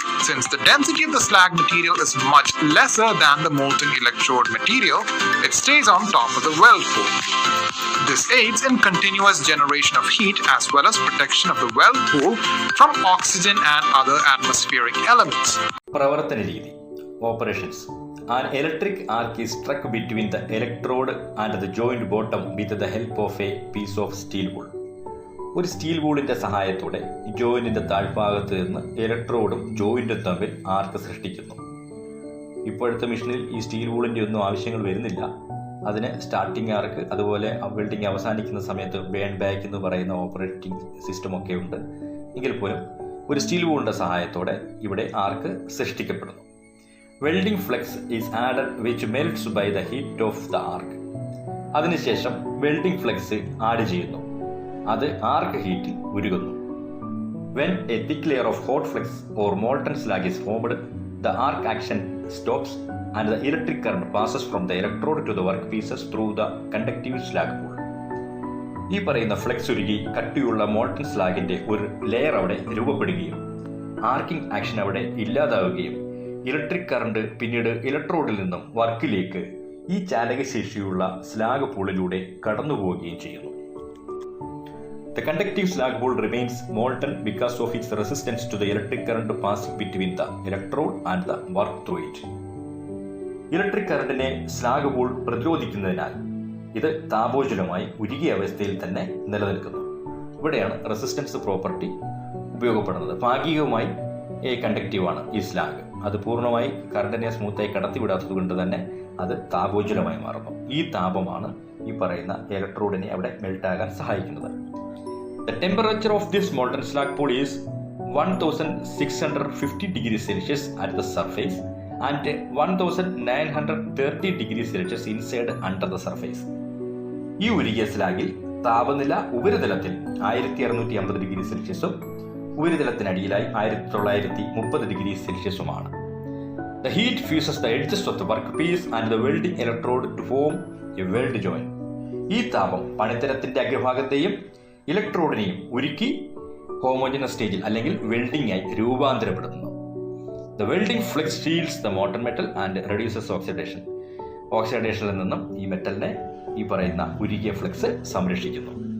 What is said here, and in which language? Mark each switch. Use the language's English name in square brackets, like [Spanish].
[English] Since the density of the slag material is much lesser than the molten electrode material, it stays on top of the weld pool. This aids in continuous generation of heat as well as protection of the weld pool from oxygen and other atmospheric elements. [Malayalam] പ്രവർത്തന രീതി operations. [English] An electric arc is struck between the electrode and the joint bottom with the help of a piece of steel wool. [Malayalam] ഒരു steel വൂളിൻ്റെ സഹായത്തോടെ ജോയിൻറ്റിൻ്റെ താഴ്ഭാഗത്ത് നിന്ന് ഇലക്ട്രോഡും ജോയിൻറ്റും തമ്മിൽ ആർക്ക് സൃഷ്ടിക്കുന്നു. ഇപ്പോഴത്തെ മെഷീനിൽ ഈ സ്റ്റീൽ വൂളിൻ്റെ ഒന്നും ആവശ്യങ്ങൾ വരുന്നില്ല. അതിന് സ്റ്റാർട്ടിംഗ് ആർക്ക്, അതുപോലെ വെൽഡിംഗ് അവസാനിക്കുന്ന സമയത്ത് ബേൺ ബാക്ക് എന്ന് പറയുന്ന ഓപ്പറേറ്റിംഗ് സിസ്റ്റമൊക്കെ ഉണ്ട്. എങ്കിൽ പോലും ഒരു സ്റ്റീൽ വൂളിൻ്റെ സഹായത്തോടെ ഇവിടെ ആർക്ക് സൃഷ്ടിക്കപ്പെടുന്നു. [English] Welding flux is added which melts by the heat of the arc. [Malayalam] അതിനുശേഷം വെൽഡിംഗ് ഫ്ലെക്സ് ആഡ് ചെയ്യുന്നു. അത് ആർക്ക് ഹീറ്റിൽ ഉരുകുന്നു. [English] When a thick layer of hot flux or molten slag is formed, the arc action stops and the electric current passes from the electrode to the workpieces through the conductive slag pool. [Malayalam] ഈ പറയുന്ന flex ഉരുകി കട്ടിയുള്ള molten സ്ലാഗിന്റെ ഒരു layer അവിടെ രൂപപ്പെടുകയും arching action അവിടെ ഇല്ലാതാവുകയും electric current പിന്നീട് ഇലക്ട്രോഡിൽ നിന്നും വർക്കിലേക്ക് ഈ ചാലകശേഷിയുള്ള സ്ലാഗ് പൂളിലൂടെ കടന്നുപോവുകയും ചെയ്യുന്നു. [English] The conductive slag bowl remains molten because of its resistance to the electric current passing between the electrode and the work through it. [Malayalam] Electric കറണ്ടിനെ slag ball പ്രതിരോധിക്കുന്നതിനാൽ ഇത് താപോജ്വലമായി ഉരുകിയ അവസ്ഥയിൽ തന്നെ നിലനിൽക്കുന്നു. ഇവിടെയാണ് റെസിസ്റ്റൻസ് പ്രോപ്പർട്ടി ഉപയോഗപ്പെടുന്നത്. ഭാഗികമായി കണ്ടക്റ്റീവാണ് ഈ സ്ലാഗ്. അത് പൂർണ്ണമായി കറണ്ടിനെ സ്മൂത്തായി കടത്തിവിടാത്തത് കൊണ്ട് തന്നെ അത് താപോജ്വലമായി മാറുന്നു. ഈ താപമാണ് ഈ പറയുന്ന ഇലക്ട്രോഡിനെ അവിടെ മെൽട്ടാകാൻ സഹായിക്കുന്നത്. [English] The temperature of this molten slag pool is 1650 degrees Celsius at the surface and 1930 degrees Celsius inside under the surface. [Malayalam] ഈ ഉരുകിയ സ്ലാഗിൽ താപനില ഉപരിതലത്തിൽ 1650 degree സെൽഷ്യസും ഉപരിതലത്തിനടിയിലായി 1930 degree സെൽഷ്യസുമാണ്. [English] The heat fuses the edges of the workpiece and the welding electrode to form a weld joint. [Malayalam] ഈ താപം പണിത്തരത്തിന്റെ അഗ്രഭാഗത്തെയും ഇലക്ട്രോഡിനെയും ഉരുക്കി homogeneous സ്റ്റേജിൽ അല്ലെങ്കിൽ welding ആയി രൂപാന്തരപ്പെടുത്തുന്നു. [English] The welding flux shields the molten metal and reduces oxidation. [Malayalam] ഓക്സിഡേഷനിൽ നിന്നും ഈ മെറ്റലിനെ ഈ പറയുന്ന ഉരുകിയ ഫ്ലക്സ് സംരക്ഷിക്കുന്നു.